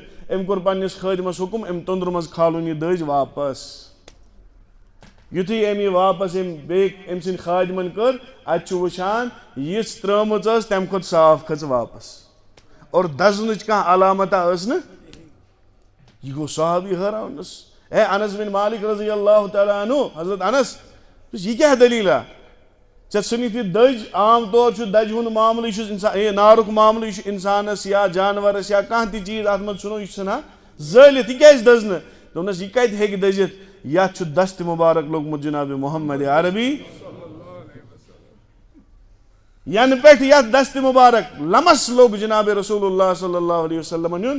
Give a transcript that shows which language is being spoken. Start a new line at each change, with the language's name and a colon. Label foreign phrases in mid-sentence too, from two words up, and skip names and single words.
Kashmiri: أمۍ کوٚر پننِس خٲدمس حُکُم أمۍ توٚنٛدرٕ منٛز کھالُن یہِ دٔج واپس. یُتھُے أمۍ یہِ واپس أمۍ بیٚیہِ أمۍ سٕنٛدۍ خادمن کٔر اتہِ چھُ وٕچھان یِژھ ترٲمٕژ ٲس تمہِ کھۄتہٕ صاف کھٔژ واپس اور دزنٕچ کانٛہہ علامتا ٲس نہٕ. یہِ گوٚو صحابی حٲران اے انس بن مالک
Arabic: رضی اللہ تعالیٰ عنہ
Kashmiri: حضرت انس یہِ کیٛاہ دٔلیٖلا ژےٚ ژھٕنِتھ یہِ دٔج. عام طور چھُ دجہِ ہُنٛد معاملہٕ یہِ چھُ اِنسان نارُک معاملہٕ یہِ چھُ اِنسانس یا جانورس یا کانٛہہ تہِ چیٖز اتھ منٛز ژھٕنو یہِ چھُ ژھٕنان زٲلِتھ یہِ کیٛازِ دٔز نہٕ. دوٚپنس یہِ کتہِ ہیٚکہِ دٔزِتھ یتھ چھُ دستہِ مُبارک لوٚگمُت جناب محمد عربی ینہٕ پٮ۪ٹھ یتھ دستہِ مُبارک لمس لوٚگ جناب رسول اللہ
Arabic: صلی اللہ علیہ وسلمن
Kashmiri: ہُنٛد.